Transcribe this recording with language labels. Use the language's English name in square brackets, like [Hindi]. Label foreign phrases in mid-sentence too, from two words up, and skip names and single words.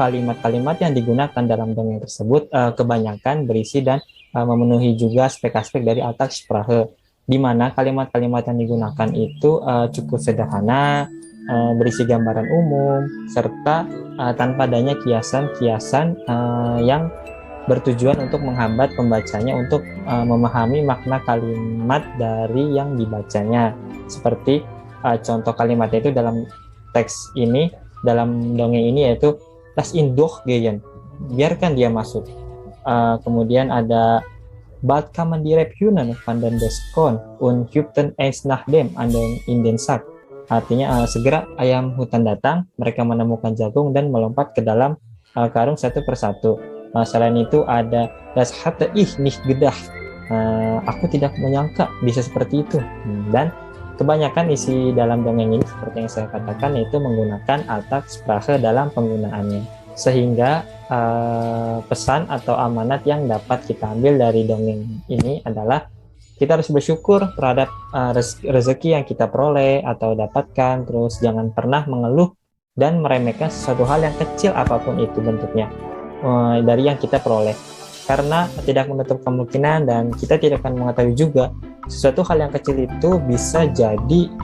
[Indonesian] kalimat-kalimat yang digunakan dalam dongeng tersebut kebanyakan berisi dan memenuhi juga aspek-aspek dari Alltagssprache, di mana kalimat-kalimat yang digunakan itu cukup sederhana, berisi gambaran umum, serta tanpa adanya kiasan-kiasan yang bertujuan untuk menghambat pembacanya untuk memahami makna kalimat dari yang dibacanya. Seperti contoh kalimatnya itu dalam teks ini, dalam dongeng ini yaitu [German] "Lass ihn durchgehen", [Indonesian] biarkan dia masuk. Kemudian ada [German] "Bald kamen die Rebhühner van den Beskon und hüpften eins nach dem anderen in den Sack". [Indonesian] Artinya segera ayam hutan datang, mereka menemukan jagung dan melompat ke dalam karung satu persatu. Selain itu ada [German] "Das hatte ich nicht gedacht", [Indonesian] aku tidak menyangka bisa seperti itu. Dan kebanyakan isi dalam dongeng ini seperti yang saya katakan yaitu menggunakan Alltagssprache dalam penggunaannya. Sehingga pesan atau amanat yang dapat kita ambil dari dongeng ini adalah kita harus bersyukur terhadap rezeki yang kita peroleh atau dapatkan, terus jangan pernah mengeluh dan meremehkan sesuatu hal yang kecil apapun itu bentuknya dari yang kita peroleh, karena tidak menutup kemungkinan dan kita tidak akan mengetahui juga sesuatu hal yang kecil itu bisa jadi